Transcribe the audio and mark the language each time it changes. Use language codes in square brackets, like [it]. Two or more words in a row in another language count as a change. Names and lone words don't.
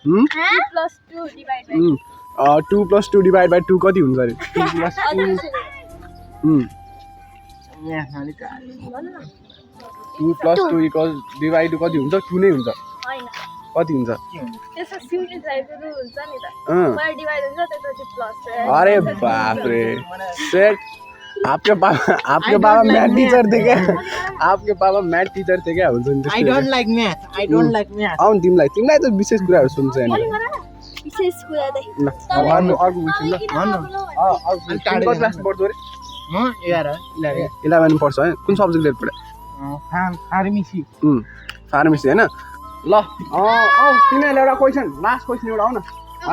[hi] 2 + 2 [en] divide by [hi] 2 [ne] कति हुन्छ अरे [hi] 2 + 2 [en] equal divide [ne] कति हुन्छ 2 नै हुन्छ कति हुन्छ [hi] अरे बाप रे सेट आपके पापा [en] math teacher [hi] थे क्या आपके पापा [en] math teacher [hi] थे क्या [ne] हुन्छ नि [en] I don't like math [ne] आउन तिमीलाई त विशेष कुराहरु सुन्छ हैन विशेष कुरा चाहिँ अर्को क्वेशन ल अर्को कति क्लास पढ्छौ रे म 11 पढ्छ है कुन सब्जेक्ट लिएर पढे फार्मेसी फार्मेसी हैन ल तिमीलाई एउटा क्वेशन [en] last question [ne] एउटा आउ न है